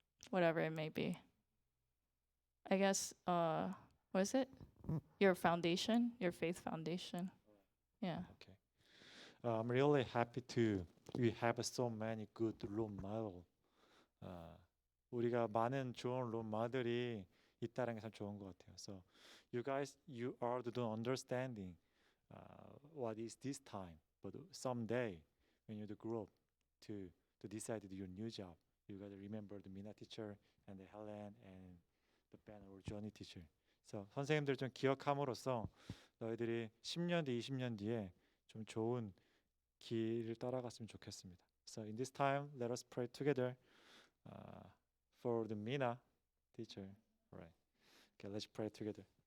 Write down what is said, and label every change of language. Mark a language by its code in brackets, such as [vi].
[en] whatever it may be. I guess what is it? Your foundation, your faith foundation. Yeah. Okay. I'm really happy to we have so many good role model. [ko] 우리가 많은 좋은 롤 모델이 있다는 게 참 좋은 것 같아요. [en] So you guys, you are don't understanding what is this time, but someday when you grow up to decide your new job, you gotta remember the Mina teacher and the Helen and the Ben or Johnny teacher. [ko] So 선생님들 좀 기억함으로써 너희들이 10년 뒤, 20년 뒤에 좀 좋은 길을 따라갔으면 좋겠습니다. [en] So in this time, let us pray together for the Mina teacher. All right. Okay, let's pray together.